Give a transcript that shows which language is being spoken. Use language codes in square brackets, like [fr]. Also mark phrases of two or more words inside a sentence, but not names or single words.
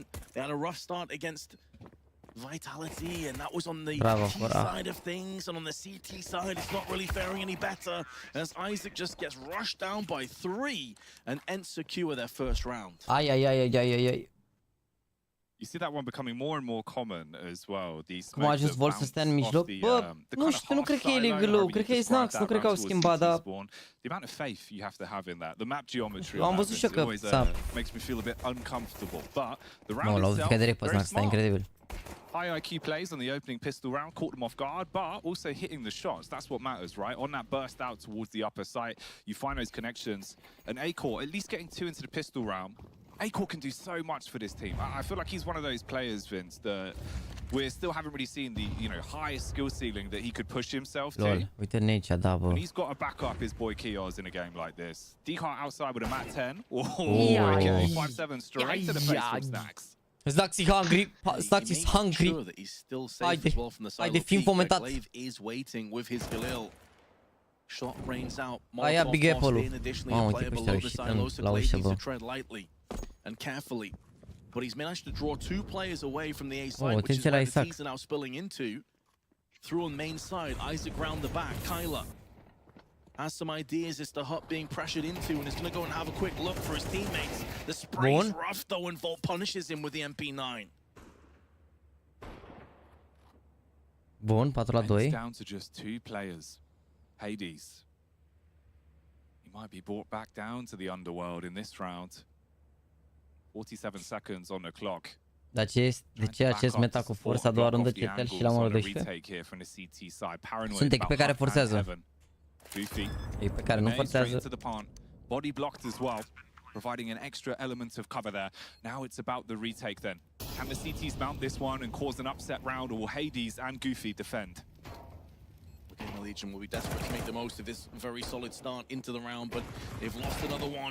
[en] They had a rough start against Vitality, and that was on the T side of things, and on the CT side, it's not really faring any better as Isaac just gets rushed down by 3 and ents secure their first round. [ro] Ai. [en] You see that one becoming more and more common as well. [ro] Cum a ajuns Vol să stea în mijloc? Bă, nu știu, nu cred că e legal, cred că e Snax, nu cred că au schimbat, dar... [en] The amount of faith you have to have in that. The map geometry [ro] am văzut și eu că [en] makes me feel a bit uncomfortable. But the round itself, [ro] l-au văzut direct pe Snax, e incredibil. [en] High IQ plays on the opening pistol round, caught them off guard, but also hitting the shots. That's what matters, right? On that burst out towards the upper site, you find those connections. And Acor, at least getting 2 into the pistol round, Acor can do so much for this team. I feel like he's one of those players, Vince, that we still haven't really seen the highest skill ceiling that he could push himself to. [ro] Uite Nature, da, bă. [en] And he's got to back up his boy Kios in a game like this. Dehart outside with a mat 10. Okay, 5-7 straight to the face from Snax. Snax is hungry. Snax is hungry. [ro] Haide, fim fomentat. [en] Shot rains out. [ro] Aia Big Apple-ul. Mamă, uite că ăștia au ieșit la ușă, bă. [en] And carefully, but he's managed to draw 2 players away from the A side, which is where the T's are now spilling into. Through on main side, Isaac round the back. Kyla has some ideas as to Hut being pressured into, and is going to go and have a quick look for his teammates. The spray's rough though, and Volt punishes him with the MP9. [ro] Bun, 4-2. [en] Down to just 2 players. Hades. He might be brought back down to the underworld in this round. 47 seconds on the clock. [ro] Dar de ce acest meta cu forța a doua rundă cetel și la modul 12? Sunt echipe care forțează. Echipe pe care nu forțează. [en] Body blocked as well, providing an extra element of cover there. Now it's about the retake then. Can the CTs mount this one and cause an upset round, or will Hades and Goofy defend? GamerLegion will be desperate to make the most of this very solid start into the round, but they've lost another one.